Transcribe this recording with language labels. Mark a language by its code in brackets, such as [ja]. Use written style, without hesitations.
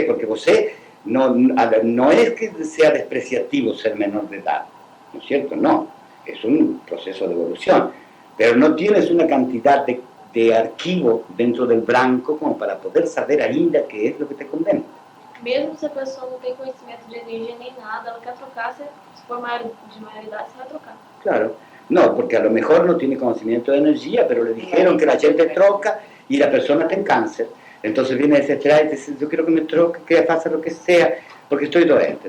[es] Porque usted no es que sea despreciativo ser menor de edad, ¿no es cierto? No, es un proceso de evolución, pero no tienes una cantidad de arquivo dentro del branco como para poder saber ainda qué es lo que te conviene. [pt] Mesmo se a pessoa não tem conhecimento de energia nem nada, ela quer trocar, se for de maioridade, você vai trocar. [es] Claro, no, porque a lo mejor no tiene conocimiento de energía, pero le dijeron que la gente troca y la persona está en cáncer. Entonces viene desesperada y dice, yo quiero que me troque, que pase lo que sea, porque estoy doente.